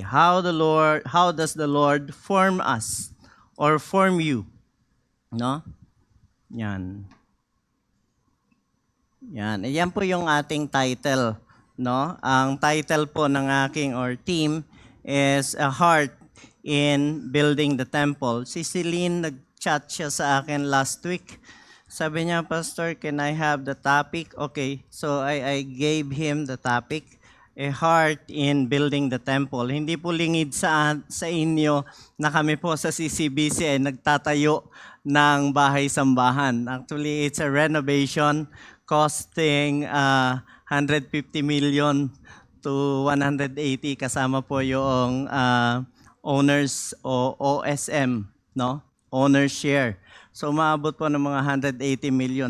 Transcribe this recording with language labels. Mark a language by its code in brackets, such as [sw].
[en] How does the Lord form us or form you? No? Yan. [tl] Ayan po yung ating title, no? Ang title po ng aking or team is A Heart in Building the Temple. Si Celine nag-chat siya sa akin last week. Sabi niya, [en] Pastor, can I have the topic? Okay, so I gave him the topic, A Heart in Building the Temple. [tl] Hindi po lingid sa inyo na kami po sa CCBC ay nagtatayo ng bahay-sambahan. [en] Actually, it's a renovation costing 150 million to 180 [tl] kasama po yung owners o OSM, no? [en] Owner share. [tl] So maabot po ng mga 180 million.